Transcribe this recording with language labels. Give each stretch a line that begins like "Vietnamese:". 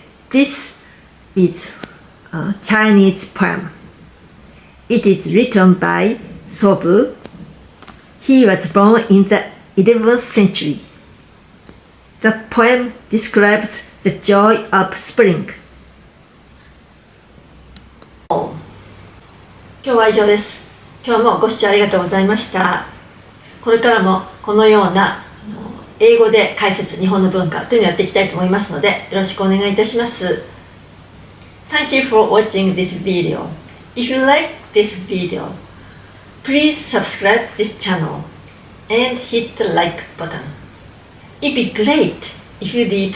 English: This is a Chinese poem. It is written by Shodo. He was born in the 11th century. The poem describes the joy of spring.
Japanese: 今日は以上です。今日もご視聴ありがとうございました。これからもこのような英語で解説、日本の文化というのをやっていきたいと思いますので、よろしくお願いいたします。
English: Thank you for watching this video. If you like this video, please subscribe this channel and hit the like button. It'd be great if you did